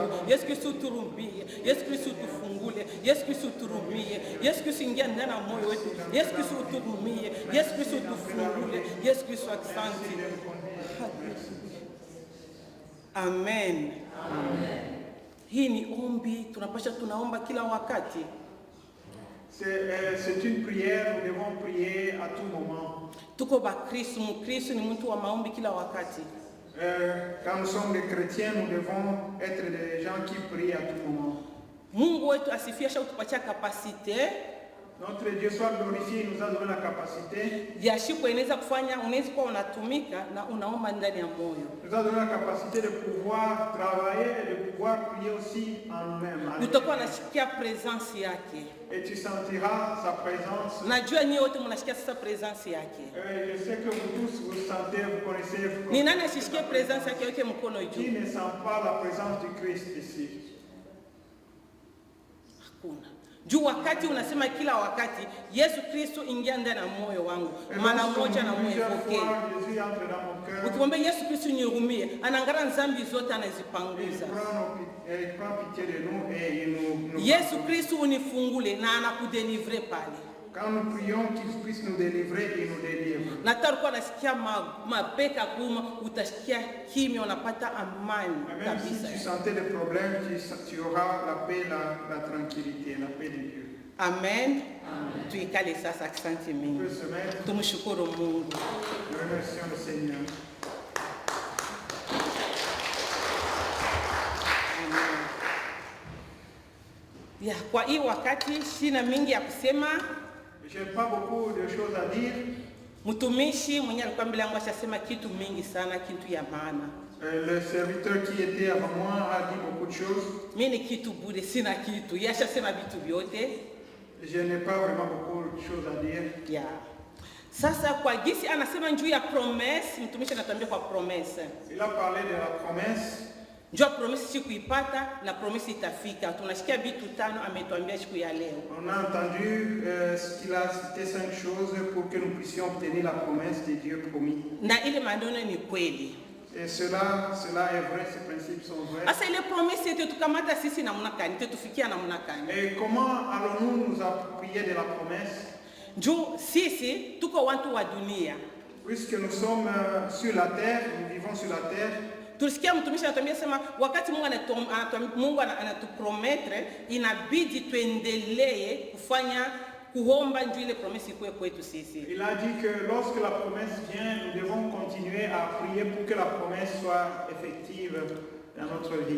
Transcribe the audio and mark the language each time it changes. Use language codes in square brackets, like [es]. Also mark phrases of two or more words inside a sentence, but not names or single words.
[sw] Yesu Kristo tuhurumie. Yesu Kristo tufungule. Yesu Kristo tuhurumie. Yesu Kristo ingia ndani ya moyo wetu. Yesu Kristo tuhurumie. Yesu Kristo tufungule. Yesu Kristo asante. Amen. Amen. Hii ni ombi tunapasha tunaomba kila wakati. [fr] C'est une prière, nous devons prier à tout moment. [sw] Tuko ba Kristo, Mkristo ni mtu wa maombi kila wakati. [fr] Quand nous sommes des chrétiens, nous devons être des gens qui prient à tout moment. [sw] Mungu wetu asifiwe, utupatia kapasite. [fr] Notre Dieu soit glorifié, il nous a donné la capacité. [sw] Yashiko inaweza kufanya, unaweza kuwa unatumika na unaomba ndani ya moyo. [fr] Nous a donné la capacité de pouvoir travailler et de pouvoir prier aussi en nous-mêmes. [sw] Utakuwa unasikia presence yake. [fr] Et tu sentiras sa présence. [sw] Najua nyinyi wote mnasikia sasa presence yake. [fr] Je sais que vous tous vous sentez, vous connaissez. [sw] Ni nani asisikie presence yake yote mkono juu? [fr] Qui ne sent pas la présence du Christ ici? [sw] Hakuna. Juu wakati unasema kila wakati Yesu Kristo ingia ndani ya moyo wangu, mara moja na moyo wake. Ukimwambia Yesu Kristo nihurumie, anaangalia dhambi zote anazipanguza. Yesu Kristo unifungule na anakudelivrer pale. [fr] Quand nous prions qu'il puisse nous délivrer, il nous délivre. [sw] Na taruko nasikia mapeka kuma, utasikia kimya, unapata amani kabisa. [fr] Même si tu sentais des problèmes, tu auras la paix, la tranquillité, la paix de Dieu. [sw] Amen. Tuikale sasa, asante mingi. Tumshukuru Mungu. [fr] Nous remercions le Seigneur. Amen. [sw] Ya, kwa hii wakati sina mingi ya kusema. [fr] Je n'ai pas beaucoup de choses à dire. [sw] Mtumishi mwenye alikuwa mbele yangu ashasema kitu mingi sana, kitu ya maana. [fr] Le serviteur qui était avant moi a dit beaucoup de choses. [sw] Mimi ni kitu bure, sina kitu. Yashasema vitu vyote. [fr] Je n'ai pas vraiment beaucoup de choses à dire. [sw] Ya. Sasa kwa gisi anasema njuu ya promesse, mtumishi anatuambia kwa promesse. [fr] Il a parlé de la promesse. [sw] Njoo promesse siku ipata na promesse itafika. Tunashikia vitu tano ametuambia siku ya leo. [fr] On a entendu qu'il a cité 5 choses pour que nous puissions obtenir la promesse de Dieu promis. [sw] Na ile maneno ni kweli. [fr] Et cela est vrai, ces principes sont vrais. [sw] Asa ile promesse yetu tukamata sisi namna gani? Tufikia namna gani? [fr] Et comment allons-nous nous appuyer de la promesse? [sw] Njoo sisi tuko watu wa dunia. [fr] Puisque nous sommes sur la terre, nous vivons sur la terre. [sw] Tulisikia mtumishi anatuambia sema wakati Mungu anatuprometre inabidi tuendelee kufanya kuomba njoo ile promesse ikuwe kwetu sisi. [fr] Il a dit que lorsque la promesse vient, nous devons continuer à prier pour que la promesse soit effective dans notre vie.